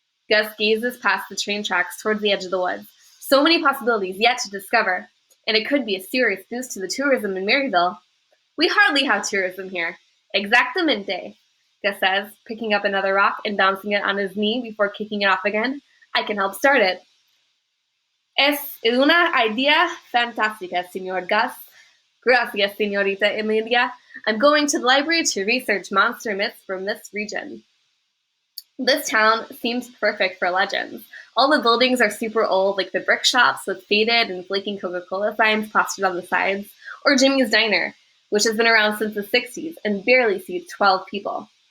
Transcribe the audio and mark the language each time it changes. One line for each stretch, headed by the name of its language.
English: Gus gazes past the train tracks towards the edge of the woods. So many possibilities yet to discover, and it could be a serious boost to the tourism in Maryville. We hardly have tourism here.
Spanish: Exactamente,
English: Gus says, picking up another rock and bouncing it on his knee before kicking it off again. I can help start it.
Spanish: Es una idea fantástica, Señor Gus. Gracias, Señorita Emilia.
English: I'm going to the library to research monster myths from this region. This town seems perfect for legends. All the buildings are super old, like the brick shops with faded and flaking Coca-Cola signs plastered on the sides, or Jimmy's Diner, which has been around since the 60s and barely seats 12 people.